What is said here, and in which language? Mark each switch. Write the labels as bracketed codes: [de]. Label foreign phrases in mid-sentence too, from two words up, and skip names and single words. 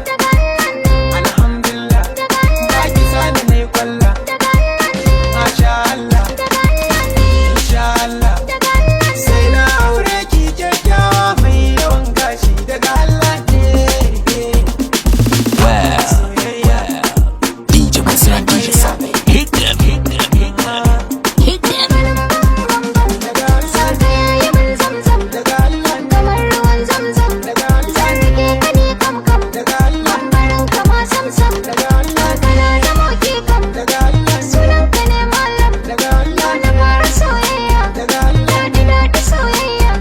[ha] Daga Allah Alhamdulillah. Daga Allah Ba ki sani nai kwalla. Daga Allah [ar] ما شاء الله. [ha] Daga Allah [ar] إن شاء الله. [ha] Daga Allah Sai na aure ki kyakkyawa mai yawan gashi. Daga Allah ne. Well, Soyayya. [en] well. D J Mansur and D J Sabe. Hit them, hit them, hit them. Hit them. [ha] Daga Allah Sa ka yayi min zamzam. Daga Allah ne. Kamar ruwan zamzam. Daga Allah Zan rike ka ne kam kam. Daga Allah Bambarin ka ma sam sam. Daga Allah Kana da moki kam. Daga Allah Sunan ka ne malam. Daga Allah Yau na fara soyayya. Daga Allah Daɗi daɗi soyayya.